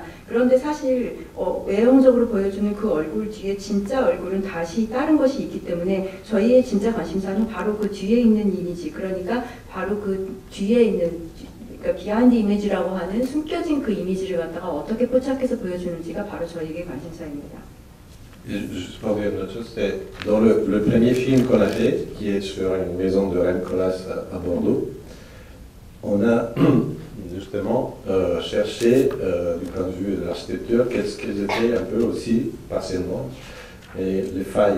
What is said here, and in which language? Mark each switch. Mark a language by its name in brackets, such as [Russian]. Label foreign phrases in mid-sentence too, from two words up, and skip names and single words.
[Korean] 그런데 사실 외형적으로 보여주는 그 얼굴 뒤에 진짜 얼굴은 다시 다른 것이 있기 때문에 저희의 진짜 관심사는 바로 그 뒤에 있는 이미지, 그러니까 바로 그 뒤에 있는 그러니까 비하인드 이미지라고 하는 숨겨진 그 이미지를 갖다가 어떻게 포착해서 보여주는지가 바로 저희에게 관심사입니다. [French] Juste pour dire une autre chose, c'est dans le premier film qu'on a fait, qui est sur une maison de Rem Koolhaas à Bordeaux, on a justement cherché du point de vue de l'architecture quelles étaient un peu aussi partiellement les failles.